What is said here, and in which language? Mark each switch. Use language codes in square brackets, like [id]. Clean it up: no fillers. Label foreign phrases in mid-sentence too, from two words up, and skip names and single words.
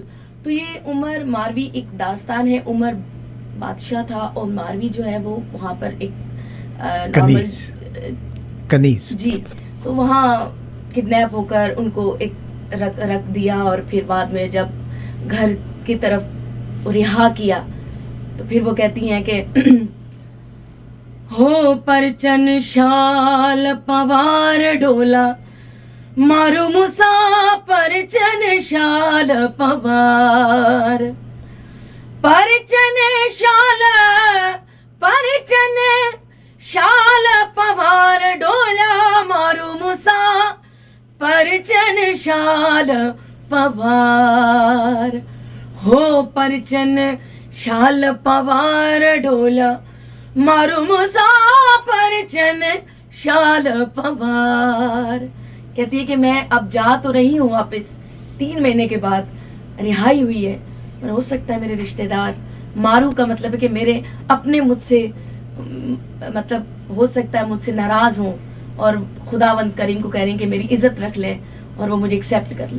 [ur] تو یہ عمر ماروی ایک داستان ہے. عمر بادشاہ تھا اور ماروی جو ہے وہ وہاں پر ایک کنیز جی, تو وہاں کڈنیپ ہو کر ان کو ایک رکھ دیا, اور پھر بعد میں جب گھر کی طرف رہا کیا تو پھر وہ کہتی ہیں کہ [sd] ہو پرچن شال پوار ڈولا مارو مسا پرچن شال پوار, پرچن شال پوار ڈولا مارو مسا پرچن شال پوار, ہو پرچن شال پوار ڈولا مارو مسا پرچن شال پوار. [ur] کہتی ہے کہ میں اب جا تو رہی ہوں واپس, 3 مہینے کے بعد رہائی ہوئی ہے, پر ہو سکتا ہے میرے رشتہ دار, مارو کا مطلب ہے کہ میرے اپنے مجھ سے مطلب ہو سکتا ہے مجھ سے ناراض ہوں, اور خداوند کریم کو کہہ رہی ہیں کہ میری عزت رکھ لیں اور وہ مجھے ایکسیپٹ کر لیں.